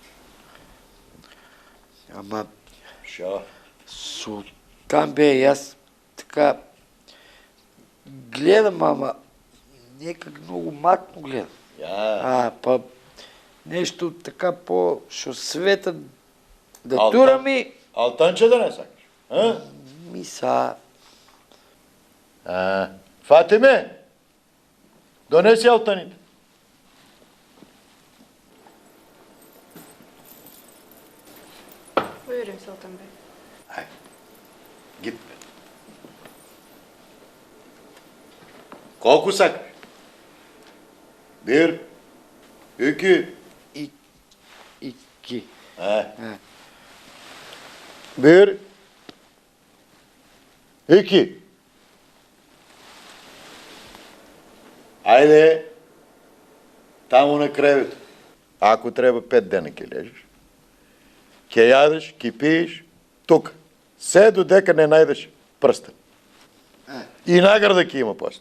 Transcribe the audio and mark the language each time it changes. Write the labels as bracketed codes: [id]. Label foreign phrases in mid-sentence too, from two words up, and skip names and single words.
[mk] Ама, Шо? Султан бе, и аз така гледам, ама някак много матно гледам. Па нещо така по-шо света да турам и... Алтънче да не сакаш? А? Миса... Фатиме, донеси алтаните. [tr] Buyurun Sultan Bey. [mk] Ай, гид бе. Колко сакаш? [tr] Bir, iki. İki. Bir, iki. [mk] Айде, тамо на кревето. Ако трябва 5 дена ке лежиш, ке ядеш, ке пиеш, тук. Все додека не найдеш пръстен. И награда ке има после.